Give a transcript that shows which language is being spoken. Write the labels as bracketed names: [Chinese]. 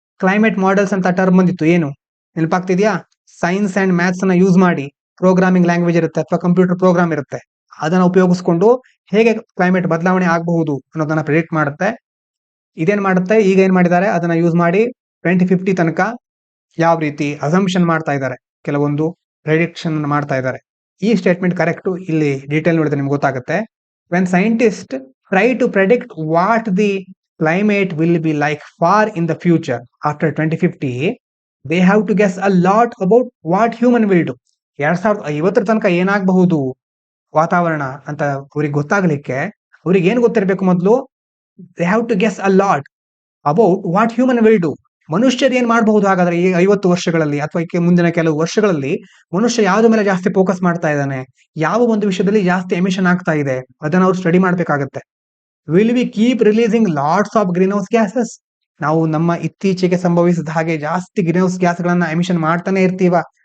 [Kannada] Climate models ಅಂತ term ಬಂದಿತ್ತು, ಏನು ನೆನಪಾಗ್ತಿದ್ಯಾ? ಸೈನ್ಸ್ ಅಂಡ್ ಮ್ಯಾಥ್ಸ್ ಅನ್ನ ಯೂಸ್ ಮಾಡಿ, ಪ್ರೋಗ್ರಾಮಿಂಗ್ ಲ್ಯಾಂಗ್ವೇಜ್ ಇರುತ್ತೆ ಅಥವಾ ಕಂಪ್ಯೂಟರ್ ಪ್ರೋಗ್ರಾಮ್ ಇರುತ್ತೆ, ಅದನ್ನ ಉಪಯೋಗಿಸ್ಕೊಂಡು ಹೇಗೆ ಕ್ಲೈಮೇಟ್ ಬದಲಾವಣೆ ಆಗಬಹುದು ಅನ್ನೋದನ್ನ ಪ್ರೆಡಿಕ್ಟ್ ಮಾಡುತ್ತೆ. ಇದೇನ್ ಮಾಡುತ್ತೆ, ಈಗ ಏನ್ ಮಾಡಿದ್ದಾರೆ, ಅದನ್ನ ಯೂಸ್ ಮಾಡಿ 2050 ತನಕ ಯಾವ ರೀತಿ ಅಸಂಪ್ಷನ್ ಮಾಡ್ತಾ ಇದ್ದಾರೆ, ಕೆಲವೊಂದು ಪ್ರೆಡಿಕ್ಷನ್ ಮಾಡ್ತಾ ಇದ್ದಾರೆ. ಈ ಸ್ಟೇಟ್ಮೆಂಟ್ ಕರೆಕ್ಟ್, ಇಲ್ಲಿ ಡೀಟೇಲ್ ನೋಡಿದ್ರೆ ನಿಮ್ಗೆ ಗೊತ್ತಾಗುತ್ತೆ. [English] When scientist try to predict what the climate will be like far in the future after 2050, they have to guess a lot about what human will do. [Kannada] 2050 ತನಕ ಏನಾಗಬಹುದು ವಾತಾವರಣ ಅಂತ ಅವ್ರಿಗೆ ಗೊತ್ತಾಗ್ಲಿಕ್ಕೆ ಅವ್ರಿಗೆ ಏನ್ ಗೊತ್ತಿರಬೇಕು, ಮೊದಲು [English] they have to guess a lot about what human will do. [Kannada] ಮನುಷ್ಯರು ಏನ್ ಮಾಡಬಹುದು ಹಾಗಾದ್ರೆ ಈ 50 ವರ್ಷಗಳಲ್ಲಿ ಅಥವಾ ಮುಂದಿನ ಕೆಲವು ವರ್ಷಗಳಲ್ಲಿ ಮನುಷ್ಯ ಯಾವ್ದ್ರ ಮೇಲೆ ಜಾಸ್ತಿ ಫೋಕಸ್ ಮಾಡ್ತಾ ಇದ್ದಾನೆ, ಯಾವ ಒಂದು ವಿಷಯದಲ್ಲಿ ಜಾಸ್ತಿ ಎಮಿಷನ್ ಆಗ್ತಾ ಇದೆ, ಅದನ್ನ ಅವ್ರು ಸ್ಟಡಿ ಮಾಡ್ಬೇಕಾಗತ್ತೆ. [English] Will we keep releasing lots of greenhouse gases? [Kannada] ನಾವು ನಮ್ಮ ಇತ್ತೀಚೆಗೆ ಸಂಭವಿಸಿದ ಹಾಗೆ ಜಾಸ್ತಿ ಗ್ರೀನ್ ಹೌಸ್ ಗ್ಯಾಸ್ಗಳನ್ನ ಎಮಿಷನ್ ಮಾಡ್ತಾನೆ ಇರ್ತೀವ?